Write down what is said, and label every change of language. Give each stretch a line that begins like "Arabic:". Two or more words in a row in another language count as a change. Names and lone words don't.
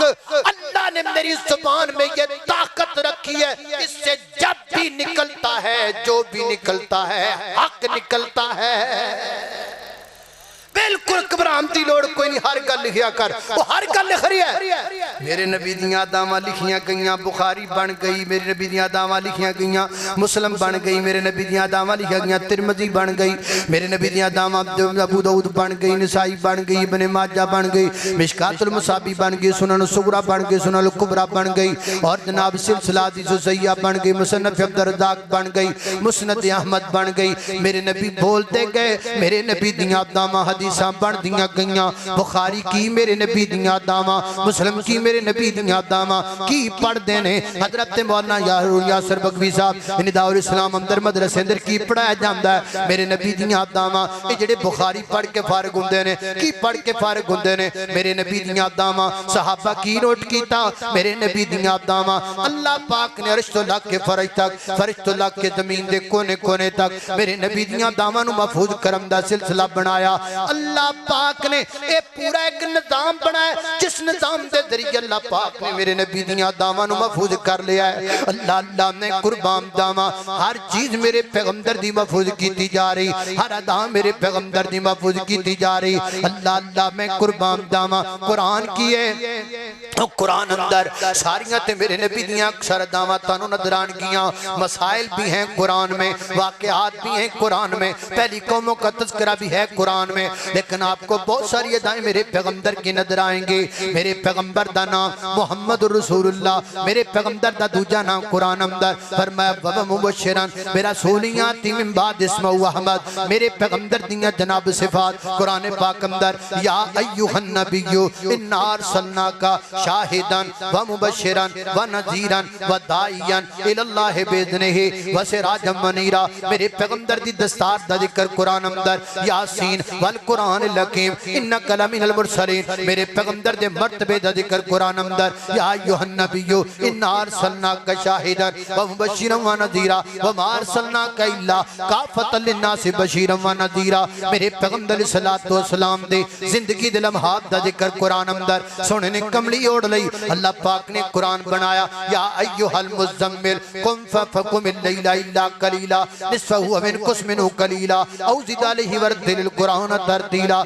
Urdu: اللہ نے میری زبان میں یہ طاقت رکھی ہے، اس سے جب بھی نکلتا ہے، جو بھی نکلتا ہے حق نکلتا ہے۔
Punjabi: بالکل گھبرامتی لوڑ کوئی نہیں، ہر گل لکھیا کر، وہ ہر گل لکھ رہی ہے۔ میرے نبی دیاں داواں لکھیاں گئیاں، بخاری بن گئی، میرے نبی دیاں داواں لکھیاں گئیاں، مسلم بن گئی، میرے نبی دیاں داواں لکھیاں گئیاں، ترمذی بن گئی، میرے نبی دیاں داواں ابو داؤد بن گئی، نسائی بن گئی، ابن ماجہ بن گئی، مشکات المصابی بن گئی، سنن الصغریٰ بن گئی، سنن الکبریٰ بن گئی، اور جناب سلسلہ حدیث صحیحہ بن گئی، مصنف عبدالرزاق بن گئی، مسند احمد بن گئی۔ میرے نبی بولتے گئے، میرے نبی دیاں داواں حدیثاں بن دیاں گئیاں، بخاری کی میرے نبی دیاں داواں، مسلم کی میرے نبی دیاں داواں کی پڑھ دینے۔ حضرت مولانا یاسر بگوی صاحب نداء الاسلام اندر مدرسے اندر کی پڑھایا جاندہ ہے، میرے نبی دیاں داواں، یہ جڑے بخاری پڑھ کے فارغ ہوندے نے، کی پڑھ کے فارغ ہوندے نے، میرے نبی دیاں داواں صحابہ کی نوٹ کیتا، میرے نبی دیاں داواں اللہ پاک نے عرش تو لگ کے فرش تک، فرش تو لگ کے زمین دے کونے کونے تک میرے نبی دیاں داواں نو محفوظ کرم دا سلسلہ بنایا۔ اللہ پاک نے ایک پورا ایک نظام بنایا، جس نظام دے ذریعے اللہ پاک نے میرے نبی دیاں داواں نو محفوظ کر لیا ہے۔ اللہ نے قربان داواں ہر چیز میرے پیغمبر دی محفوظ کیتی جا رہی، ہر ادا میرے پیغمبر دی محفوظ کیتی جا رہی۔ اللہ میں قربان داواں قرآن کی ہے، قرآن اندر ساریاں تے میرے نبی دیاں اکثر داواں تانو نظران گیاں،
Urdu: مسائل بھی ہیں قرآن میں، واقعات بھی ہیں قرآن میں، پہلی قوموں کا تذکرہ بھی ہے قرآن میں، لیکن آپ کو بہت ساری ادائیں میرے پیغمبر کی نظر آئیں گے۔
Punjabi: میرے پیغمبر دا نام محمد رسول اللہ، میرے پیغمبر دا دوجا نام قرآن اندر فرمایا
Arabic: وَمُبَشِّرًا بِرَسُولٍ مِّن بَعْدِهِ اسْمُهُ احمد۔
Punjabi: میرے پیغمبر دیاں جناب صفات قرآن پاک اندر،
Arabic: یا ایھا النبی انا ارسلناک شاہدا ومبشرا ونذیرا وداعیا الی اللہ باذنہ وسراجا منیرا۔
Punjabi: میرے پیغمبر دی دستار دا ذکر قرآن اندر،
Arabic: یاسین والقرآن الحکیم انک لمن المرسلین۔
Punjabi: میرے پیغمبر دے مرتبے دا ذکر قرآن اندر،
Arabic: یا ایھا النبی انا ارسلناک شاہدا ومبشرا ونذیرا وما ارسلناک الا کافۃ للناس بشیرا ونذیرا۔
Punjabi: میرے پیغمبر علیہ الصلوۃ والسلام دے زندگی دے لمحات دا ذکر قرآن اندر، سونے نے کملی اوڑھ لئی، اللہ پاک نے قرآن بنایا،
Arabic: یا ایھا المزمل قم فقم اللیل الا قلیلا نصفہ او انقص منہ قلیلا او زد علیہ ورتل القرآن ترتیلا۔